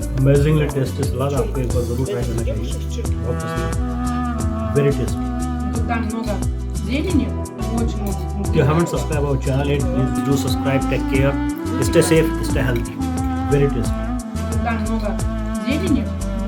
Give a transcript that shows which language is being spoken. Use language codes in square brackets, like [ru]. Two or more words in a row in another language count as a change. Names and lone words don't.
[en] amazingly tasty [hi] सलाद, आपको एक बार ज़रूर ट्राई करना चाहिए, बहुत पसंद है, [en] very tasty. [ru] Когда много зелени, очень много. [en] If you haven't subscribed our channel yet, please do subscribe, take care, stay safe, stay healthy, very tasty. [ru] Когда много зелени,